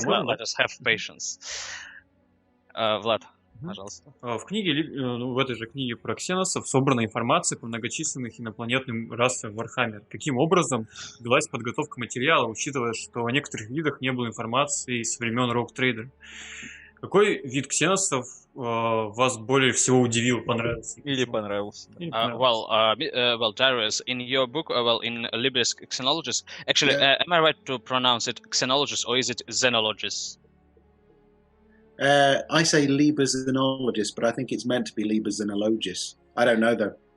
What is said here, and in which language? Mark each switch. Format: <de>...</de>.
<en>Let us have patience. Vlad.</en> <ru>пожалуйста. В в этой же книге про ксеносов собрана информация по многочисленных инопланетным расам Warhammer. Каким образом велась подготовка материала, учитывая, что о некоторых видах не было информации с времен Rogue Trader? Какой вид ксеносов вас более всего удивил, понравился? Или понравился. Или понравился?</ru> <en>Well, Darius, in your book, in Libris Xenologist, actually, Yeah. am I right to pronounce it Xenologist or is it Xenologist? I say Liber Xenologist, but I think it's meant to be Liber Xenologist. I don't know though.</en>